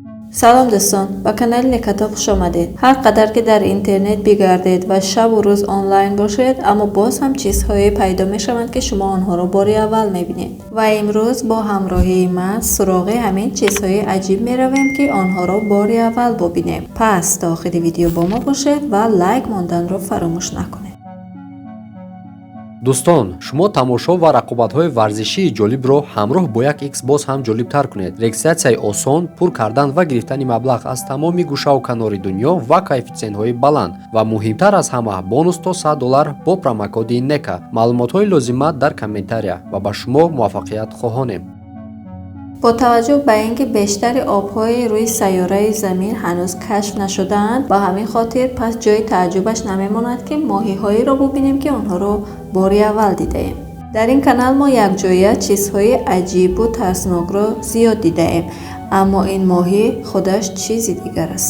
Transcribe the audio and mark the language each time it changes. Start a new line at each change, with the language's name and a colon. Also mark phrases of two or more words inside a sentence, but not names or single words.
Persian: سلام دوستان، با کانال نکتا خوش آمدید. هر قدر که در اینترنت بگردید و شب و روز آنلاین باشید، اما باز هم چیزهایی پیدا می شوند که شما آنها را بار اول می بینید. و امروز با همراهی من سراغ همین چیزهای عجیب می رویم که آنها را بار اول ببینیم. پس تا آخر ویدیو با ما باشید و لایک ماندن را فراموش نکنید. دوستان، شما
Tajik: тамошо ва рақобатҳои варзишии ҷолибро ҳамроҳ бо як икс боз ҳам ҷолибтар кунед. Регистратсияи осон, пур кардан ва гирифтани маблағ аз тамоми гӯшаву канори дунё ва коэффициентҳои баланд ва муҳимтар аз ҳама бонус то $100 бо промокоди NECA. маълумотҳои лозима дар комментария ва ба шумо муваффақият хоҳонем.
Persian: با توجه به اینکه بیشتر آب‌های روی سیاره زمین هنوز کشف نشده‌اند، با همین خاطر پس جای تعجبش نمی‌ماند که ماهی‌هایی را ببینیم که آنها را بار اول دیده‌ایم. در این کانال ما یک جایی چیزهای عجیب و ترسناک را زیاد دیده‌ایم، اما این ماهی خودش چیزی دیگر است.